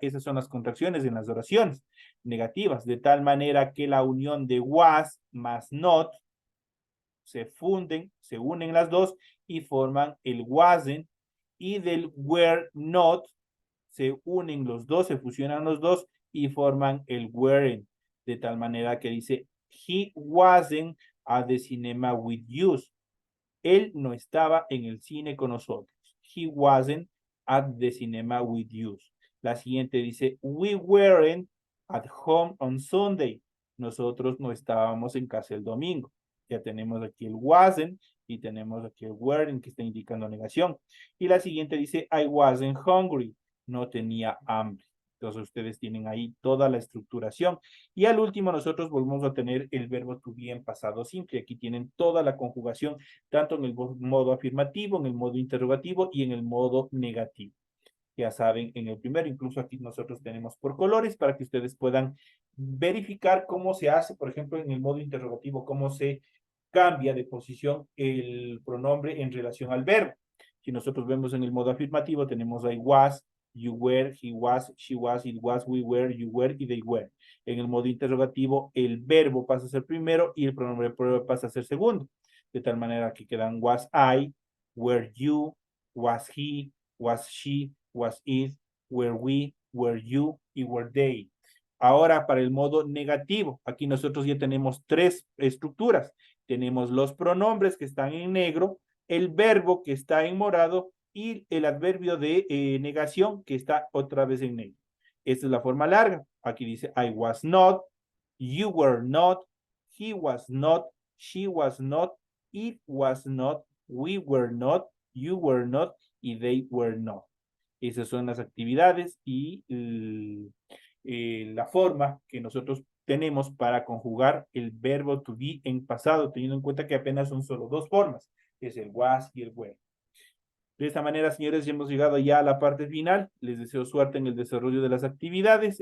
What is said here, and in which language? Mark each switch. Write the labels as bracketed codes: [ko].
[es] Esas son las contracciones en las oraciones negativas, de tal manera que la unión de was más not se funden, se unen las dos y forman el wasn't, y del were not se unen los dos, se fusionan los dos y forman el weren't, de tal manera que dice [en] he wasn't at the cinema with you. [es] Él no estaba en el cine con nosotros. [en] He wasn't at the cinema with you. [es] La siguiente dice, [en] we weren't at home on Sunday. [es] Nosotros no estábamos en casa el domingo. Ya tenemos aquí el wasn't y tenemos aquí el weren't que está indicando negación. Y la siguiente dice, [en] I wasn't hungry. [es] No tenía hambre. Entonces ustedes tienen ahí toda la estructuración. Y al último nosotros volvemos a tener el verbo to be en pasado simple. Aquí tienen toda la conjugación, tanto en el modo afirmativo, en el modo interrogativo y en el modo negativo. Ya saben, en el primero, incluso aquí nosotros tenemos por colores para que ustedes puedan verificar cómo se hace, por ejemplo, en el modo interrogativo, cómo se cambia de posición el pronombre en relación al verbo. Si nosotros vemos en el modo afirmativo, tenemos [en] I was, you were, he was, she was, it was, we were, you were y they were. [es] En el modo interrogativo, el verbo pasa a ser primero y el pronombre pasa a ser segundo. De tal manera que quedan [en] was I, were you, was he, was she, was it, were we, were you y were they. [es] Ahora para el modo negativo, aquí nosotros ya tenemos tres estructuras. Tenemos los pronombres que están en negro, el verbo que está en morado y el adverbio de negación que está otra vez en negro. Esta es la forma larga. Aquí dice [en] I was not, you were not, he was not, she was not, it was not, we were not, you were not y they were not. [es] Esas son las actividades y la forma que nosotros tenemos para conjugar el verbo to be en pasado, teniendo en cuenta que apenas son solo dos formas, es el was y el were. De esta manera, señores, ya hemos llegado ya a la parte final. Les deseo suerte en el desarrollo de las actividades.